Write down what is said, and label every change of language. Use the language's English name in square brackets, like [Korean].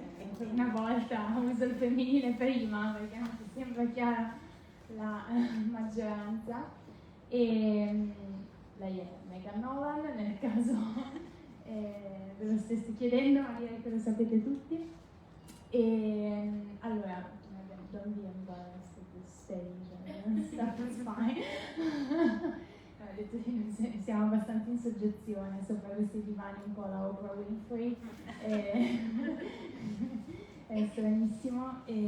[Italian] Ancora una volta uso il femminile prima perché non mi sembra chiara la maggioranza. E lei è Megan Nolan, nel caso ve lo stessi chiedendo, ma direi che lo sapete tutti. E allora, [English] don't be embarrassed at this stage, stuff is fine. [Italian] Ho detto che siamo abbastanza in soggezione sopra questi divani un po' la Oprah Winfrey, è stranissimo.